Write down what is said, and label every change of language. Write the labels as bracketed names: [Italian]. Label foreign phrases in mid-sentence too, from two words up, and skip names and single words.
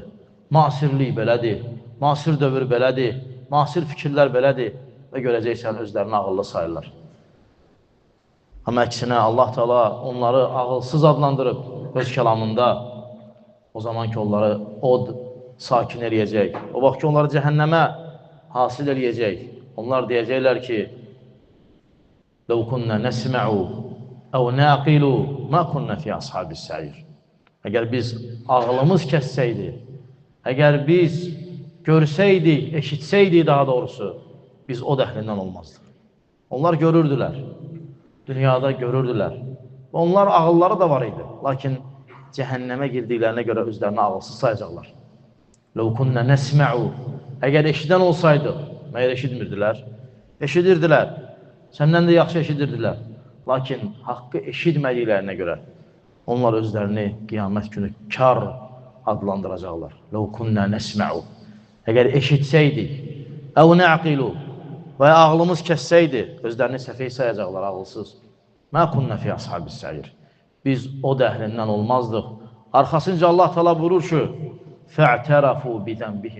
[Azerbaijani] Müasirlik belədir, müasir dövr belədir, müasir fikirlər belədir və görəcəksən özlərini ağıllı sayırlar. Amma əksinə Allah Teala onları ağılsız adlandırıb öz kəlamında, o zaman ki onları od sakin eləyəcək, o vaxt ki onları cəhənnəmə hasil eləyəcək. Onlar deyəcəklər ki, [Arabic] لَوْ كُنَّا نَسْمَعُ أَوْ نَاقِلُ مَا كُنَّا فِي أَصْحَابِ السَّعِيرِ. [Azerbaijani] Əgər biz ağlımız kəssəydi, əgər biz görsəydik, eşitsəydik daha doğrusu, biz o dəhlindən olmazdıq. Onlar görürdülər, dünyada görürdülər. Onlar ağılları da var idi, lakin cəhənnəmə girdiklərinə görə özlərini ağılsız sayacaqlar. [Arabic] لَوْ كُنَّا نَسْمَعُ. [Azerbaijani] Əgər eşidən olsaydıq, məyər eşitmirdilər? Eşidirdilər, səndən də yaxşı eşidirdilər. Lakin haqqı eşitmədiklərinə görə onlar özlərini qiyamət günü kar adlandıracaqlar. [Arabic] لَوْ كُنَّا نَسْمَعُ. [Azerbaijani] Əgər eşitsəydik, [Arabic] أو نعقل [Azerbaijani] və ağlımız kəssəydi, özlərini səfih sayacaqlar, ağılsız. [Arabic] ما كنا في أصحاب السعير. [Azerbaijani] Biz o dəhlindən olmazdıq. Arxasınca Allah Teala buyurur ki, [Arabic] فاعترفوا بذنبهم.